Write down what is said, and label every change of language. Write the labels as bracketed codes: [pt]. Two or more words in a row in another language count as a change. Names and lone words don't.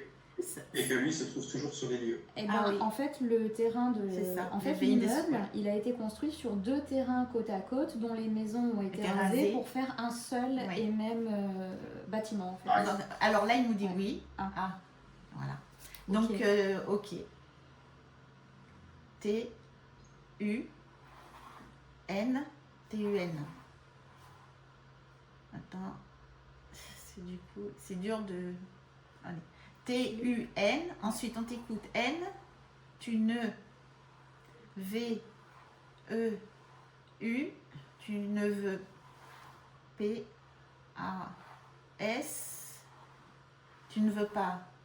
[fr] Et que lui se trouve toujours sur les lieux. Et ben, en fait, le terrain de. En fait, l'immeuble, il a été construit sur 2 terrains côte à côte, dont les maisons ont été rasées pour faire un seul et même bâtiment. En fait. Alors là, il nous dit oui. Ah, voilà. Donc, ok. T-U-N. T-U-N. Attends. C'est dur de. Allez. T-U-N, ensuite on t'écoute N, tu ne, V-E-U, tu ne veux, P-A-S, tu ne veux pas.